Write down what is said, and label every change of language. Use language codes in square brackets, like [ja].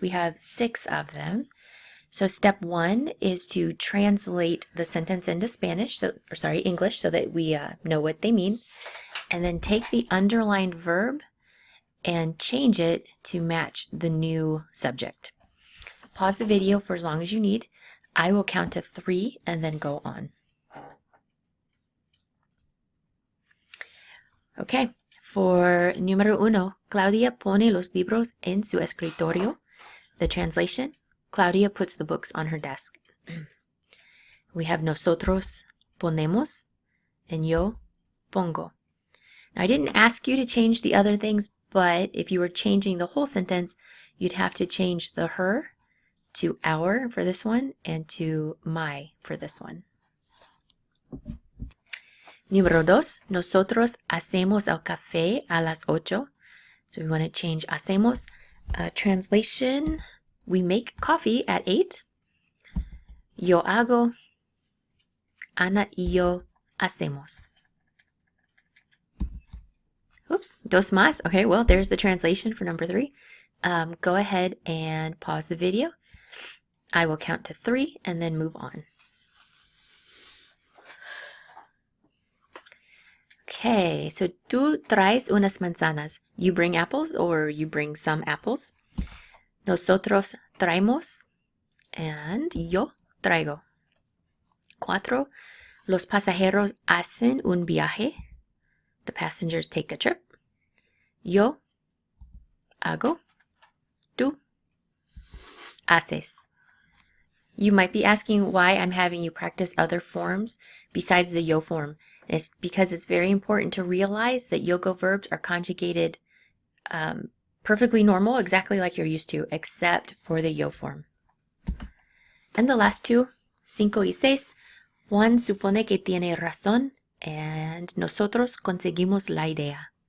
[en] We have 6 of them. So step 1 is to translate the sentence into English, so that we know what they mean. And then take the underlined verb and change it to match the new subject. Pause the video for as long as you need. I will count to 3 and then go on. Okay, for [es] número 1, Claudia pone los libros en su escritorio. [en] The translation: Claudia puts the books on her desk. We have [es] nosotros ponemos [en] and [es] yo pongo. [en] Now, I didn't ask you to change the other things, but if you were changing the whole sentence, you'd have to change the her to our for this one and to my for this one. [es] Número 2, nosotros hacemos el café a las 8. [en] So we want to change hacemos. Translation: we make coffee at 8. [es] Yo hago. Ana y yo hacemos. [en] Oops, dos más. Okay, well, there's the translation for number 3. Go ahead and pause the video. I will count to 3 and then move on. Okay, so [es] tú traes unas manzanas. [en] You bring apples, or you bring some apples. [es] Nosotros traemos, and yo traigo. 4. Los pasajeros hacen un viaje. [en] The passengers take a trip. [es] Yo hago. Tú haces. [en] You might be asking why I'm having you practice other forms besides the yo form. It's because it's very important to realize that yo go verbs are conjugated perfectly normal, exactly like you're used to, except for the yo form. And the last two, [es] 5 y 6, Juan supone que tiene razón, and nosotros conseguimos la idea.